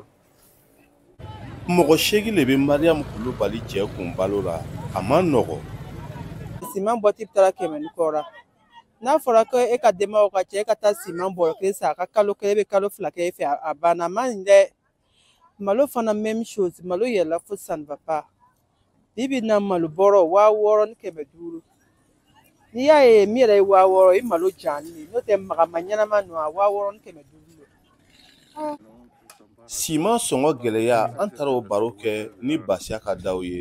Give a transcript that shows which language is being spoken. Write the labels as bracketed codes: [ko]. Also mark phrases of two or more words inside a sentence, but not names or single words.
[bm] Mɔgɔ 8 le bɛ Mariam Kulubali cɛ kun balo la, a ma nɔgɔ. Siman bɔti bɛ taara 100 ni kɔ la. N'a fɔra ko e ka denbayaw ka cɛ e ka taa siman bɔrɔ kelen san a ka kalo kelen bɛ kalo 2 kɛ e fɛ a banna a man ɲi dɛ. Malo fana [fr] même chose, [bm] malo yɛlɛla fo [fr] ça ne va pas. [bm] Bibi na malo bɔrɔ 6,500. N'i y'a ye min yɛrɛ ye 6,000 i malo jani n'o tɛ magama ɲɛnama nɔ a 6,500. Siman sɔngɔ gɛlɛya an taara o baro kɛ ni Basiya ka daw ye.